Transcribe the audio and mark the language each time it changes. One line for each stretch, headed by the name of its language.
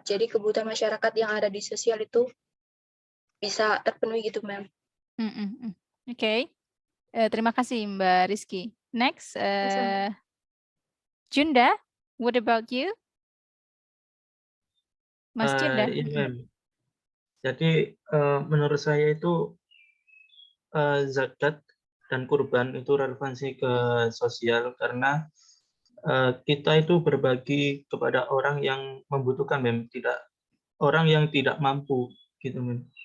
Indonesian: Jadi kebutuhan masyarakat yang ada di sosial itu bisa terpenuhi gitu, ma'am. Oke. Terima kasih Mbak Rizky.
English: Next, Junda, what about you?
Indonesian: Mas Junda. Iya, ma'am. Jadi menurut saya itu zakat dan kurban itu relevansi ke sosial karena kita itu berbagi kepada orang yang membutuhkan, ma'am, orang yang tidak mampu gitu, ma'am.